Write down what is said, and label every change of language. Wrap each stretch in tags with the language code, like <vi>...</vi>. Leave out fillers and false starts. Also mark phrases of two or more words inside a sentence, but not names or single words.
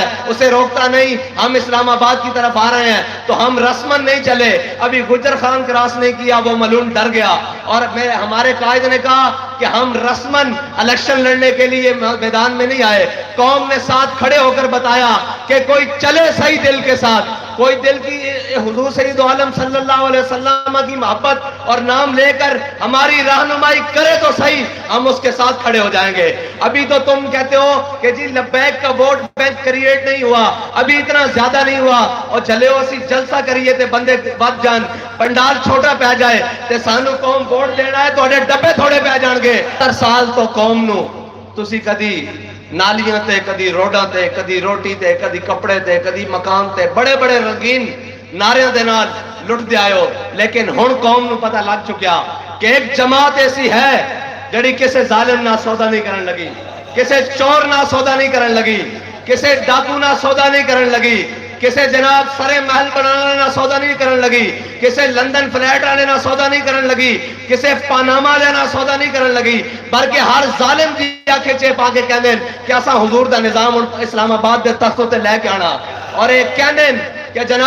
<ur>اسے روکتا نہیں، ہم اسلام آباد کی طرف آ رہے ہیں، تو ہم رسمن نہیں چلے، ابھی گجر خان کراس نہیں کیا، وہ ملعون ڈر گیا، اور ہمارے قائد نے کہا کہ ہم رسمن الیکشن لڑنے کے لیے میدان میں نہیں آئے، قوم نے ساتھ کھڑے ہو کر بتایا کہ کوئی چلے صحیح دل کے ساتھ، کوئی دل کی حضور سید عالم صلی اللہ علیہ وسلم کی محبت اور نام لے کر ہماری رہنمائی کرے تو صحیح، ہم اس کے ساتھ کھڑے ہو جائیں گے۔ ابھی تو تم کہتے ہو کہ جی لبیک کا ووٹ بینک کریٹ نہیں ہوا، ابھی اتنا زیادہ نہیں ہوا، اور چلے ہو</ur> <pa>اسی جلسہ کریے تے بندے بد جان، پنڈال چھوٹا پہ جائے تے سانو قوم ووٹ دینا ہے تو ڈبے تھوڑے پہ جان گے۔ 70 سال تو قوم نو تسی کدی نالیاں تے، کدی روڈاں تے، کدی روٹی تے، کدی کپڑے تے، کدی مکان تے، بڑے بڑے رنگین نعریاں دے نال لٹ دے آئے ہو، لیکن ہن قوم نو پتہ لگ چکیا کہ ایک جماعت ایسی ہے جڑی کسے ظالم نہ سودا نہیں کرن لگی، کسے چور نہ سودا نہیں کرن لگی، کسے ڈاکو نہ سودا نہیں کرن لگی، کسے جناب سرے محل بنانے نہ سودا نہیں کرن لگی، کسے لندن فلیٹ آنے نہ سودا نہیں کرن لگی، کسے پاناما لینا سودا نہیں کرن لگی، بلکہ ہر ظالم دی آنکھیں چپ آ کے کہندے کہ اساں حضور دا نظام اسلام آباد دے تختوں تے لے کے آنا، اور ایک کہندے کہ</pa>